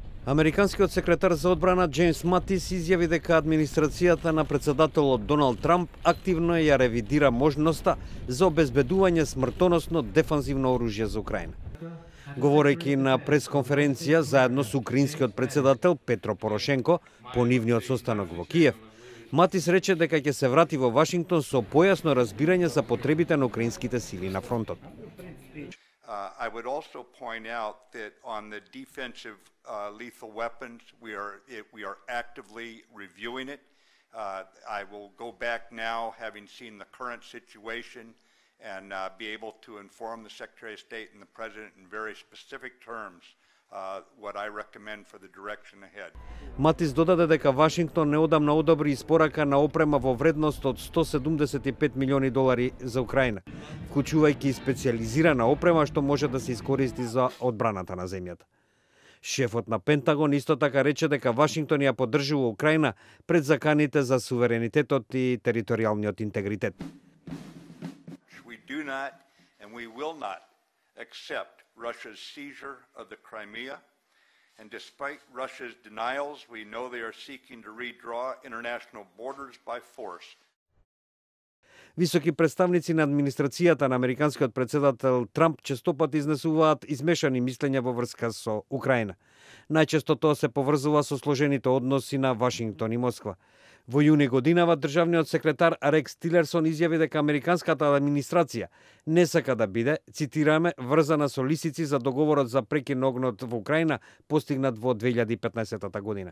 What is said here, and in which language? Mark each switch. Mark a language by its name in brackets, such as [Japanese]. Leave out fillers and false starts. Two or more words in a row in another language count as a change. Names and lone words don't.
[Macedonian] Американскиот секретар за одбрана Джеймс Матис изјави дека администрацијата на председателот Доналд Трамп активно ја ревидира можноста за обезбедување смртоносно дефанзивно оружје за Украина. Говорејќи на пресконференција заедно со украинскиот председател Петро Порошенко по нивниот состанок во Киев, Матис рече дека ќе се врати во Вашингтон со појасно разбирање за потребите на украинските сили на фронтот. [English] I would also point out that on the defensive lethal weapons, we are actively reviewing it. I will go back now, having seen the current situation, and be able to inform the Secretary of State and the President in very specific terms what I recommend for the direction ahead. [Macedonian] Матис додаде дека Вашингтон неодамна одобри испорака на опрема во вредност од $175 милиони за Украина, вклучувајќи и специјализирана опрема што може да се искористи за одбраната на земјата. Шефот на Пентагон исто така рече дека Вашингтон ја поддржува Украина пред заканите за суверенитетот и територијалниот интегритет. [English] We do not and we will not accept Russia's seizure of the Crimea, and despite Russia's denials, we know they are seeking to redraw international borders by force. [Macedonian] Високи представници на администрацијата на американскиот председател Трамп честопат изнесуваат измешани мислења во врска со Украина. Најчесто тоа се поврзува со сложените односи на Вашингтон и Москва. Во јуни годинава државниот секретар Рекс Тилерсон изјави дека американската администрација не сака да биде, цитираме, врзана со лисици за договорот за прекин на огнот во Украина постигнат во 2015 година.